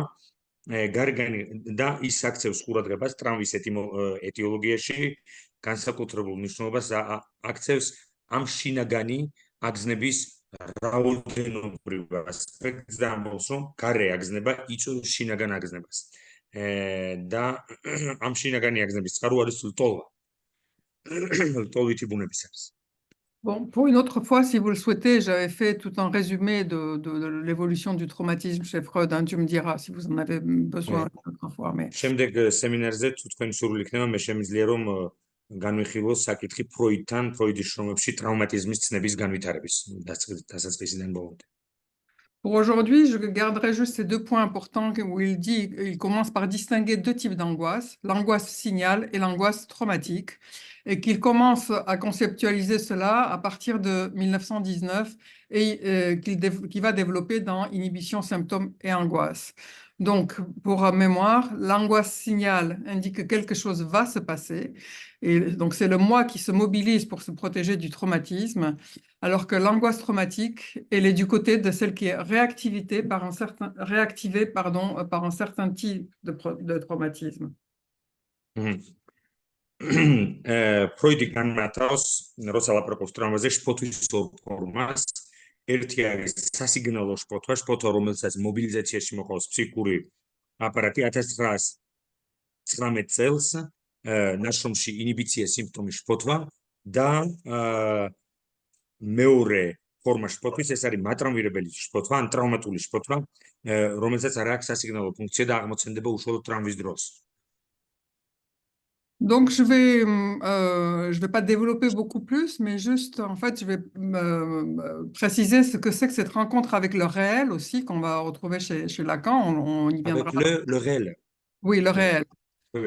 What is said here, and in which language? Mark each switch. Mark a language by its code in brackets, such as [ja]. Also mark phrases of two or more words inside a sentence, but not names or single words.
[ka] გარეგანი და ის აქცევს ყურადღებას ტრავმის ეტიოლოგიაში, განსაკუთრებულ მნიშვნელობას აქცევს ამ შინაგანი აგზნების რაოდენობრივ ასპექტს და ამბობს, რომ გარე აგზნება იწვევს შინაგან აგზნებას. და ამ შინაგანი აგზნების წყარო არის ლტოლვა. ლტოლვითი ბუნების არის. [fr] Bon, pour une autre fois, si vous le souhaitez, j'avais fait tout un résumé de l'évolution du traumatisme chez Freud. Hein, tu me diras si vous en avez besoin une autre fois. Mais... [ka] შემდეგ სემინარზე თუ თქვენ სურვილი იქნება, მე შემიძლია რომ განვიხილოს საკითხი ფროიდთან, ფროიდის შრომებში ტრავმატიზმის ცნების განვითარების დასაწყისიდან ბოლომდე. [fr] Pour aujourd'hui, je garderai juste ces deux points importants où il commence par distinguer deux types d'angoisse, l'angoisse signale et l'angoisse traumatique, et qu'il commence à conceptualiser cela à partir de 1919 et qu'il va développer dans Inhibition, symptômes et angoisse. Donc, pour mémoire, l'angoisse signale indique que quelque chose va se passer, et donc c'est le moi qui se mobilise pour se protéger du traumatisme, alors que l'angoisse traumatique, elle est du côté de celle qui est réactivée par un certain type de traumatisme. [ka] ფროიდი განმარტავს, როცა ლაპარაკობს ტრავმაზე, შფოთვის ორ ფორმას. ერთი არის სასიგნალო შფოთვა, შფოთვა, რომელსაც მობილიზაციაში მოყავს ფსიქიკური აპარატი 1919 წელს, ნაშრომში ინიბიცია სიმპტომის შფოთვა და მეორე ფორმა შფოთვის ეს არის მატრამვირებელი შფოთვა, ან ტრავმატული შფოთვა, რომელსაც არ აქვს სასიგნალო ფუნქცია და აღმოცენდება უშუალოდ ტრავმის დროს. [fr] Donc, je vais pas développer beaucoup plus, mais juste, en fait, je vais préciser ce que c'est que cette rencontre avec le réel aussi, qu'on va retrouver chez Lacan. On y viendra. Avec le réel. Oui, le réel. Oui.